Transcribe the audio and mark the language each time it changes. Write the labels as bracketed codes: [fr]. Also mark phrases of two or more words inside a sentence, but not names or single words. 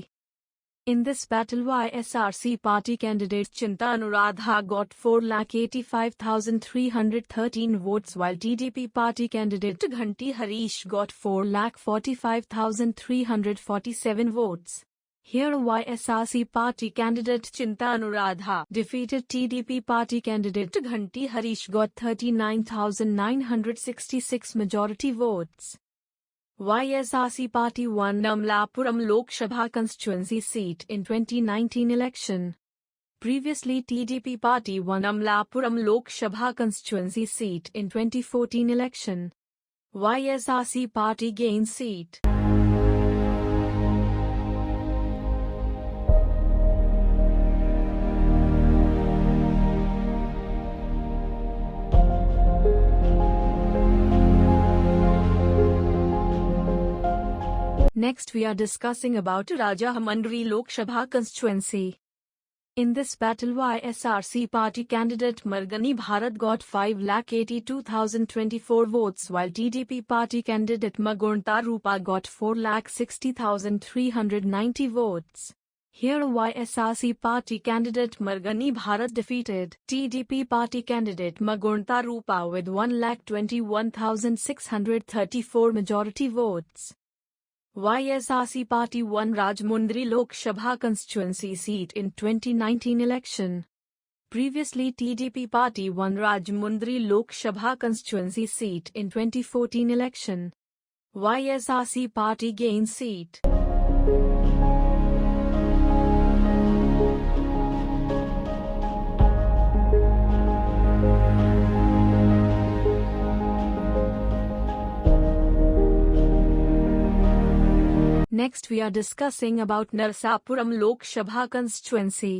[en] In this battle, YSRC party candidate Chinta Anuradha got 4,85,313 votes, while TDP party candidate Ghanti Harish got 4,45,347 votes. Here YSRC party candidate Chinta Anuradha defeated TDP party candidate Ghanti Harish got 39,966 majority votes. YSRC party won Amlapuram Lok Sabha constituency seat in 2019 election. Previously TDP party won Amlapuram Lok Sabha constituency seat in 2014 election. YSRC party gained seat. Next we are discussing about Rajahmundry Lok Sabha constituency. In this battle, YSRC party candidate Margani Bharat got 5,82,024 votes, while TDP party candidate Magunta Rupa got 4,60,390 votes. Here YSRC party candidate Margani Bharat defeated TDP party candidate Magunta Rupa with 1,21,634 majority votes. YSRC party won Rajahmundry Lok Sabha constituency seat in 2019 election. Previously TDP party won Rajahmundry Lok Sabha constituency seat in 2014 election. YSRC party gained seat. Next we are discussing about Narsapuram Lok Sabha constituency.